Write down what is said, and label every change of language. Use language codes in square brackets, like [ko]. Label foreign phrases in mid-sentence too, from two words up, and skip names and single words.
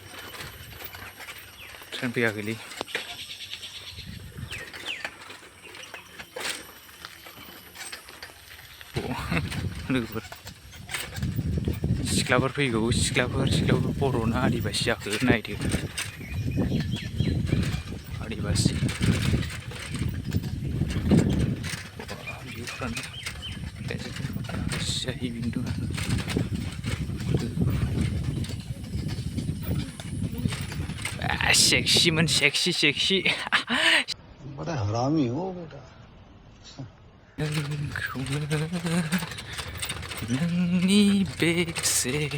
[brx] ट्रेन फैयाखैलै लोगोफोर सिख्लाफोर फैगौ सिख्लाफोर बर'ना आदिबासि जाखो नायदो आदिबासि सेक्सी [hi] बड़ा हरामी हो बेटा [brx] नोंनि बेसे